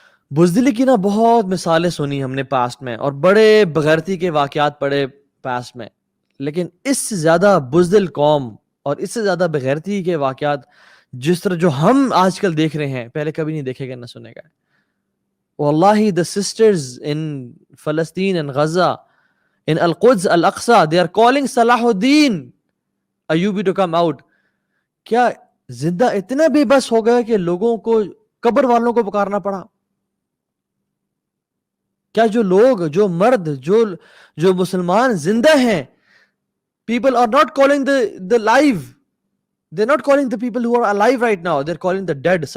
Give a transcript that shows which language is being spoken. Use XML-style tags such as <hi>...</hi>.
<ur>بزدلی کی نا بہت مثالیں سنی ہم نے پاسٹ میں, اور بڑے بغیرتی کے واقعات پڑے پاسٹ میں, لیکن اس سے زیادہ بزدل قوم اور اس سے زیادہ بغیرتی کے واقعات جس طرح جو ہم آج کل دیکھ رہے ہیں پہلے کبھی نہیں دیکھے گئے نہ سنے گئے.</ur> <en>واللہ the sisters in Palestine and Gaza, in Al-Quds, Al-Aqsa, they are calling Salahuddin Ayyubi to come out.</en> <ur>کیا زندہ اتنے بے بس ہو گئے کہ لوگوں کو, قبر والوں کو پکارنا پڑا؟ کیا جو لوگ, جو مرد, جو مسلمان زندہ ہیں,</ur> <en>people are not calling the live, they're not calling the people who are alive right now, they're calling the dead.</en>